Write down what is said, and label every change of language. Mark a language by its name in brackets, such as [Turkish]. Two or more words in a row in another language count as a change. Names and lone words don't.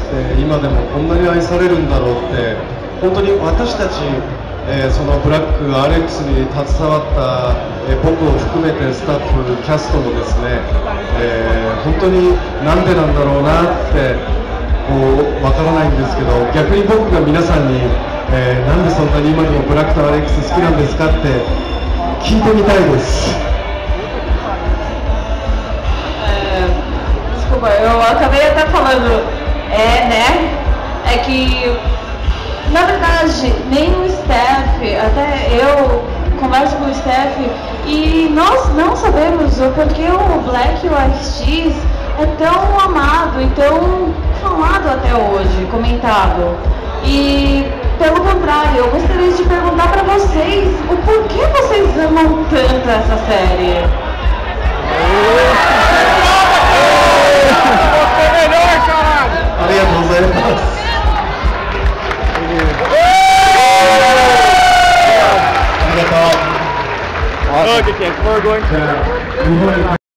[Japanese] って今でもこんなに愛されるんだろうって、本当に私たち、そのブラックアレックスに携わった、僕を含めてスタッフキャストもですね、本当になんでなんだろうなってこうわからないんですけど、逆に僕が皆さんに、なんでそんなに今でもブラックとアレックス好きなんですかって聞いてみたいです。 [Portuguese] Desculpa, eu acabei até falando, né? É que, na verdade, nem o Steph, até eu converso com o Steph e nós não sabemos o porquê o Black e o RX é tão amado e tão falado até hoje, comentado. E pelo contrário, eu gostaria de perguntar para vocês o porquê vocês amam tanto essa série. Você melhor, caralho! [English] Look, we're going to